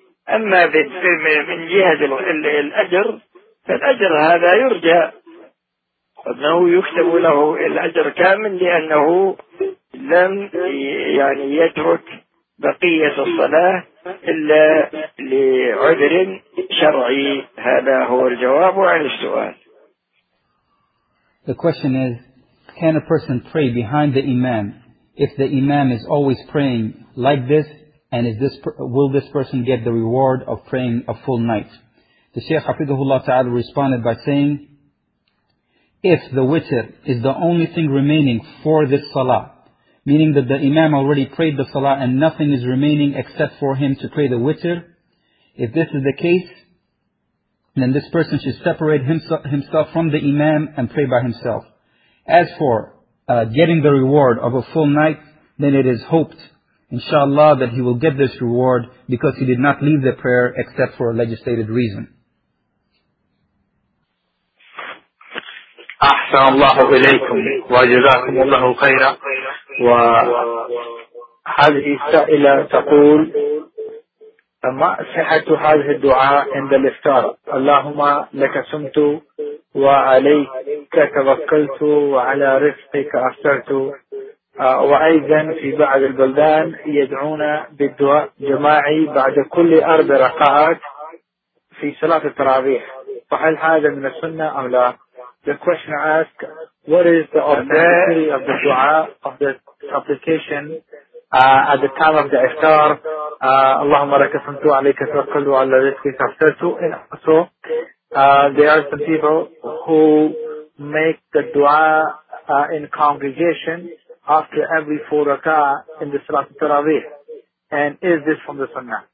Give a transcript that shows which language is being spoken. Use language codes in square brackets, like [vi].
[ar] أما من جهة الأجر فالأجر هذا يرجى أنه يكتب له الأجر كامل، لأنه لم يعني يترك بقية الصلاة إلا لعذر شرعي. هذا هو الجواب عن السؤال. [en] The question is, can a person pray behind the imam if the imam is always praying like this, and will this person get the reward of praying a full night? The Shaykh Hafidhullah Ta'ala responded by saying, if the witr is the only thing remaining for this salah, meaning that the imam already prayed the salah and nothing is remaining except for him to pray the witr, if this is the case, then this person should separate himself from the imam and pray by himself. As for getting the reward of a full night, then it is hoped, inshallah, that he will get this reward because he did not leave the prayer except for a legislated reason. [ar] أحسن الله إليكم وجزاكم الله خيرا. وهذه السائلة تقول ما صحة هذه الدعاء عند الإفطار؟ اللهم لك صمت وعليك توكلت وعلى رزقك أفطرت. وأيضا في بعض البلدان يدعون بالدعاء جماعي بعد كل أربع ركعات في صلاة التراويح، فهل هذا من السنة أم لا؟ [en] The question asks, what is the authenticity of the dua of the supplication at the time of the iftar? [ar] Allahumma laka samtu alayka tawakkaltu ala rizqi aftartu. [en] And also, there are some people who make the dua in congregation after every four rak'ah in the salat al-taraweeh. And is this from the sunnah?